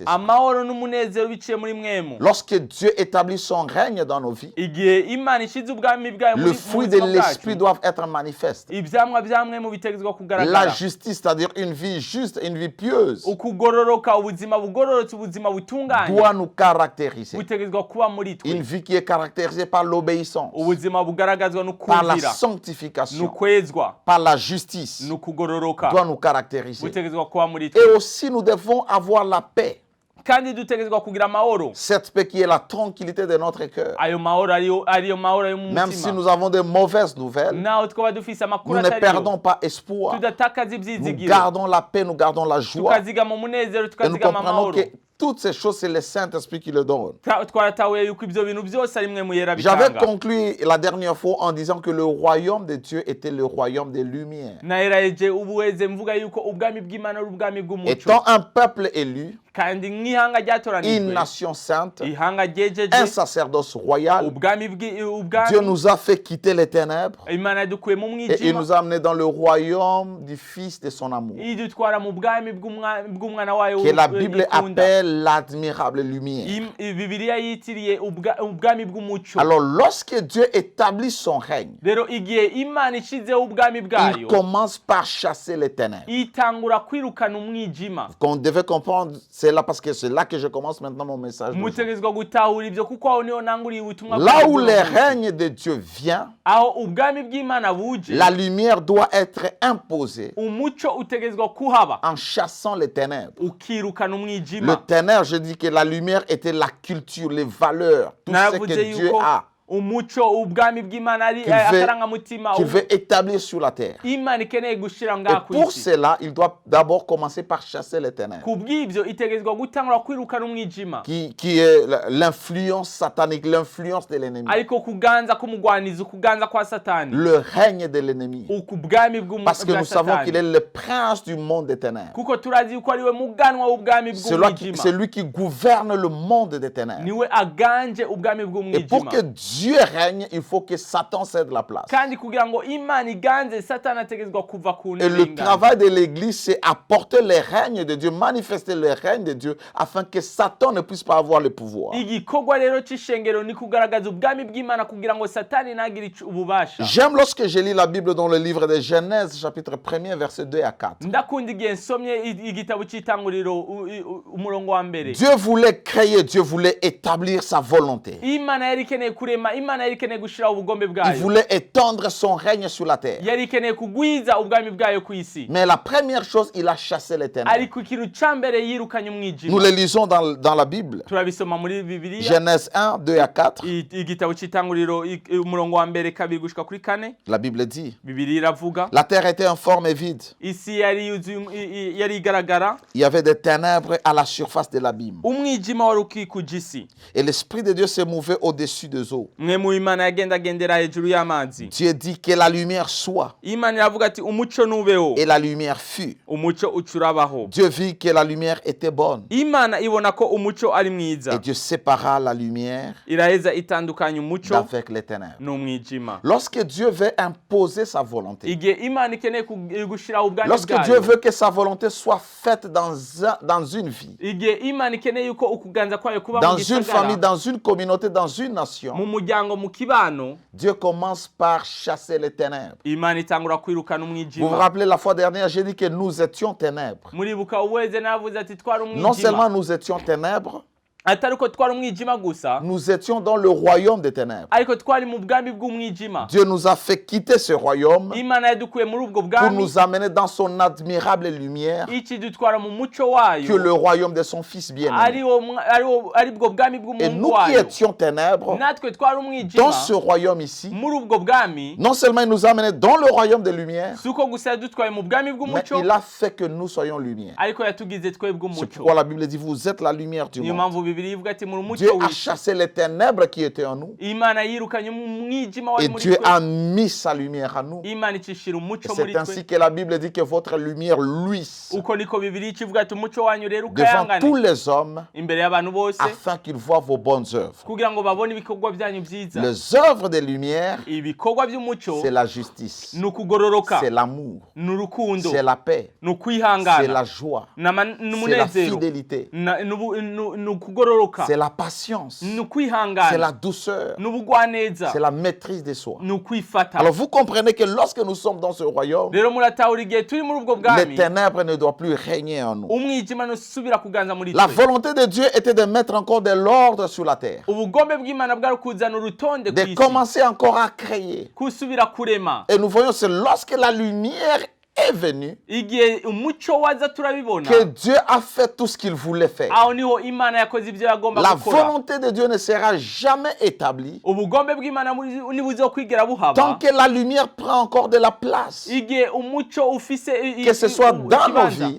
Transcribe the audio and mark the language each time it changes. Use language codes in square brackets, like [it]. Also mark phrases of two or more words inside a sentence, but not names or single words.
[rn] amahoro n'umunezero biciye muri mwemu. [fr] Lorsque Dieu établit son règne dans nos vies, [rn] Igihe Imana ishize ubwami bwayo [fr] le [rn] muri [fr] fruit de [rn] buzima [fr] l'esprit [rn] bwacu, [fr] doivent être manifestes. [rn] ivyamwa vya mwemu bitegezwa [fr] La [rn] kugaragara. [fr] justice, c'est-à-dire une vie juste, une vie pieuse, [rn] Ukugororoka, ubuzima bugororotse, ubuzima butunganye, [fr] doit nous caractériser. [rn] butegezwa kuba muri twe. [fr] Une vie qui est caractérisée par l'obéissance, [rn] Ubuzima bugaragazwa [fr] par la [rn] n'ukumvira, [fr] sanctification, [rn] n'ukwezwa, [fr] par la justice, [rn] n'ukugororoka, [fr] doit nous caractériser. [rn] butegezwa kuba muri [fr] Et [rn] twe. [fr] aussi, nous devons avoir la paix. [rn] Kandi dutegezwa kugira amahoro. [fr] Cette paix qui est la tranquillité de notre cœur. [rn] Ayo mahoro ariyo mahoro yo mu [fr] Même si [rn] mutima. [fr] nous avons de mauvaises nouvelles, [rn] Naho twaba dufise amakuru [fr] nous ne [rn] atariyo, [fr] perdons pas espoir. [rn] tudatakaza [fr] Nous [rn] ivyizigiro, [fr] gardons la paix, nous gardons la joie. [rn] tukazigama umunezero, [fr] Et nous [rn] tukazigama [fr] comprenons [rn] amahoro. [fr] que toutes ces choses, c'est le Saint-Esprit qui le donne. [rn] Twaratahuye yuko ivyo bintu byose ari mwe muyera [fr] J'avais [rn] bitanga. [fr] conclu la dernière fois en disant que le royaume de Dieu était le royaume des lumières. [rn] Naheraje ubuheze mvuga yuko ubwami bw'Imana ari ubwami bw'umuco, [fr] Étant un peuple élu, [rn] kandi nk'ihanga [fr] une [rn] ryatoranijwe, [fr] nation sainte, [rn] ihanga ryejeje, [fr] un sacerdoce royal, [rn] ubwami [fr] Dieu nous a fait quitter les ténèbres [rn] Imana yadukuye mu [fr] et il [rn] mwijima, [fr] nous a amenés dans le royaume du Fils de son amour, [rn] idutwara mu bwami bw'umwana wayo [fr] que la Bible [rn] ikunda. [fr] appelle l'admirable lumière. [rn] Bibiliya yitiriye ubwami bw'umuco. [fr] Alors lorsque Dieu établit son règne, [rn] Rero igihe Imana ishizeho ubwami [fr] il [rn] bwayo, [fr] commence par chasser les ténèbres. [rn] itangura kwirukana umwijima. [fr] Qu'on devait comprendre, c'est là parce que c'est là que je commence maintenant mon message. d'aujourd'hui. [rn] Mutegezwa gutahura ivyo kuko aho niho nanguriye ubutumwa [fr] Là où [rn] bw'Imana. [fr] le règne de Dieu vient, [rn] Aho ubwami bw'Imana buje, [fr] la lumière doit être imposée [rn] umuco utegezwa kuhaba, [fr] en chassant les ténèbres. [rn] ukirukana [fr] Le [rn] umwijima. [fr] ténèbre, je dis que la lumière était la culture, les valeurs, tout ce [rn] Naravuze [fr] que Dieu [rn] yuko [fr] a. [rn] umuco ubwami bw'Imana ari [fr] Qu'il veut- [rn] akarangamutima [fr] qu'il veut établir sur la terre. [rn] Imana ikeneye gushira [fr] Et [rn] ngaha ku [fr] pour [rn] isi. [fr] cela, il doit d'abord commencer par chasser les ténèbres, [rn] Kubw'ibyo itegezwa gutangura kwirukana umwijima, [fr] qui est l'influence satanique, l'influence de l'ennemi, [rn] ariko kuganza k'umugwanizi, kuganza kwa Satani, [fr] le règne de l'ennemi. [rn] ukubwami [fr] Parce que [rn] bwa [fr] nous savons qu'il est [rn] Satani, [fr] le prince du monde des ténèbres. [rn] kuko turazi yuko ariwe muganwa w'ubwami bw'umwijima, [fr] C'est lui qui gouverne le monde des ténèbres. [rn] niwe aganje ubwami [fr] Et pour [rn] bw'umwijima. [fr] que Dieu règne, il faut que Satan cède la place. [rn] Kandi kugira ngo Imana iganze, Satani ategezwa kuva ku [fr] Et [rn] ntebe [fr] le [rn] y'inganzo. [fr] travail de l'Église, c'est apporter le règne de Dieu, manifester le règne de Dieu, afin que Satan ne puisse pas avoir le pouvoir. [rn] Igikorwa rero c'ishengero ni kugaragaza ubwami bw'Imana kugira ngo Satani ntagire ububasha. [fr] J'aime lorsque je lis la Bible dans le livre de Genèse, chapitre 1er, versets 2 à 4. [rn] Ndakunda igihe nsomye igitabo c'itanguriro umurongo wa mbere. [fr] Dieu voulait créer, Dieu voulait établir sa volonté. [rn] Imana yari ikeneye kurema, Imana yari ikeneye gushiraho ubugombe [fr] Il [rn] bwayo, [fr] voulait étendre son règne sur la terre. [rn] yari ikeneye kugwiza ubwami bwayo ku isi, [fr] Mais la première chose, il a chassé les ténèbres. [rn] ariko ikintu ca mbere yirukanye [fr] Nous [rn] umwijima. [fr] le lisons dans la Bible. [rn] Turabisoma muri Bibiliya, [fr] Genèse 1, 2 à 4. [rn] igitabo c'itanguriro umurongo wa mbere kabiri gushika kuri kane. [fr] La Bible dit, [rn] Bibiliya iravuga [fr] la terre était informe et vide. [rn] isi yari yari igaragara, [fr] Il y avait des ténèbres à la surface de l'abîme. [rn] umwijima wari ukikuje isi, [fr] Et l'Esprit de Dieu se mouvait au-dessus des eaux. [rn] mwe mu Imana yagendagendera hejuru y'amazi. [fr] Dieu dit que la lumière soit. [rn] Imana iravuga ati umuco nubeho, [fr] Et la lumière fut. [rn] umuco ucurabaho. [fr] Dieu vit que la lumière était bonne. [rn] Imana ibona ko umuco ari mwiza, [fr] Et Dieu sépara la lumière [rn] iraheza itandukanya umuco [fr] d'avec les ténèbres. [rn] n'umwijima. [fr] Lorsque Dieu veut imposer sa volonté, [rn] Igihe Imana ikeneye gushiraho ubwami [fr] lorsque Dieu [rn] bwayo, [fr] veut que sa volonté soit faite dans une vie, [rn] igihe Imana ikeneye yuko ukuganza kwayo kuba mu [fr] dans une famille, [rn] gisagara, [fr] dans une communauté, dans une [rn] mu [fr] nation, [rn] muryango, mu kibano, [fr] Dieu commence par chasser les ténèbres. [rn] Imana itangura kwirukana [fr] Vous vous [rn] umwijima. [fr] rappelez la fois dernière, j'ai dit que nous étions ténèbres. [rn] Muribuka uweze navuze ati twari [fr] Non seulement [rn] umwijima, [fr] nous étions ténèbres, [rn] atari ko twari umwijima gusa, [fr] nous étions dans le royaume des ténèbres. [rn] ariko twari mu bwami bw'umwijima. [fr] Dieu nous a fait quitter ce royaume [rn] Imana yadukuye muri ubwo [fr] pour [rn] bwami, [fr] nous amener dans son admirable lumière, [rn] ikidutwara mu muco [fr] que [rn] wayo, [fr] le royaume de son Fils bien-aimé. [rn] ari bwo bwami [fr] Et [rn] bw'umuhungu [fr] nous qui [rn] wayo. [fr] étions ténèbres, [rn] Natwe twari [fr] dans [rn] umwijima [fr] ce royaume ici, [rn] muri ubwo bwami, [fr] non seulement il nous a amenés dans le royaume des lumières, [rn] si uko gusa yadutwaye mu bwami [fr] mais [rn] bw'umuco, [fr] il a fait que nous soyons lumière. [rn] ariko yatugize twebwe [fr] C'est [rn] umuco. [fr] pourquoi la Bible dit, vous êtes la lumière du [rn] Niyo [fr] monde. [rn] mpamvu Bibiliya ivuga ati muri [fr] Dieu [rn] umuco [fr] a [rn] w'isi, [fr] chassé les ténèbres qui étaient en nous, [rn] Imana yirukanye umwijima wari [fr] et [rn] muri [fr] Dieu [rn] twe, [fr] a mis sa lumière en nous. [rn] Imana icishira [fr] Et [rn] umuco muri [fr] c'est ainsi [rn] twe. [fr] que la Bible dit que votre lumière luise [rn] Uko niko Bibiliya ikivuga ati umuco wanyu rero [fr] devant tous [rn] ukayangane [fr] les hommes, [rn] imbere y'abantu bose, [fr] afin qu'ils voient vos bonnes œuvres. [rn] kugira ngo babone ibikorwa byanyu byiza. [fr] Les œuvres des lumières, [rn] Ibikorwa by'umuco [fr] c'est la justice, [rn] ni ukugororoka, [fr] c'est l'amour, [rn] ni urukundo, [fr] c'est la paix, [rn] ni [fr] c'est [rn] ukwihangana, [fr] la joie, c'est la [rn] n'umunezero, [fr] fidélité, [rn] ni ukugororoka, [fr] c'est la patience, [rn] ni [fr] c'est [rn] ukwihangana, [fr] la douceur, [rn] ni ubugwaneza, [fr] c'est la maîtrise de soi. [rn] ni ukwifata. [fr] Alors vous comprenez que lorsque nous sommes dans ce royaume, [rn] Rero muratahura igihe turi muri ubwo [fr] les [rn] bwami, [fr] ténèbres ne doivent plus régner en nous. [rn] umwijima ntusubira kuganza muri [fr] La [rn] twe. [fr] volonté de Dieu était de mettre encore de l'ordre sur la terre, [rn] Ubugombe bw'Imana bwari kuzana urutonde ku [fr] de [rn] isi, [fr] commencer encore à créer. [rn] kusubira kurema. [fr] Et nous voyons, c'est lorsque la lumière est venue [rn] Igihe umuco waza turabibona, [fr] que Dieu a fait tout ce qu'il voulait faire. [rn] aho niho Imana yakoze ibyo yagomba [fr] La [rn] gukora. [fr] volonté de Dieu ne sera jamais établie [rn] Ubugombe bw'Imana ntibuzokwigera buhaba [fr] tant que la lumière prend encore de la place, [rn] igihe umuco ufise [fr] que ce soit dans nos vies,